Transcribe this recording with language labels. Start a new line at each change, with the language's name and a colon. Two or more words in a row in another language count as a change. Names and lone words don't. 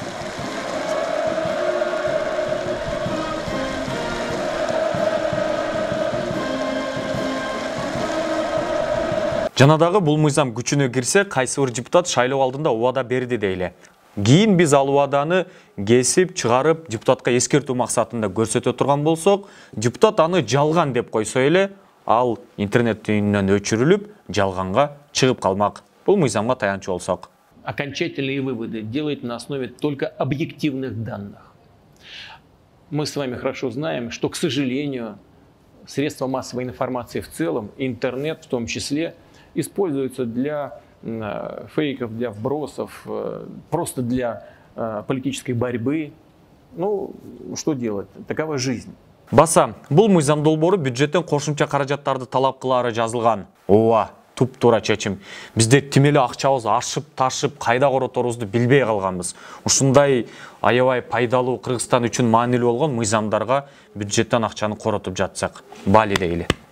Kyrgyz: Жанадагы бул мыйзам күчүнө кирсе, кайсы бир депутат шайлоо алдында убада берди дейле. Кийин биз ал убаданы кесип, чыгарып, депутатка эскертүү максатында көрсөтө турган болсок, депутат аны жалган деп койсо эле, ал интернет үйүнөн өчүрүлүп, жалганга чыгып калмак. Бул мыйзамга таянчу болсок.
Russian: Окончательные выводы делать на основе только объективных данных. Мы с вами хорошо знаем, что, к сожалению, средства массовой информации в целом, интернет в том числе, используются для фейков, для вбросов, просто для политической борьбы. Ну, что делать? Такова жизнь.
Kyrgyz: Баса, бул мыйзам долбоору бюджеттен кошумча каражаттарды талап кылаары жазылган. Ооба, туп-туура чечим. Бизде тим эле акчабыз ашып-ташып, кайда короторубузду билбей калганбыз. Ушундай аябай пайдалуу, Кыргызстан үчүн маанилүү болгон мыйзамдарга бюджеттен акчаны коротуп жатсак, бали дейли.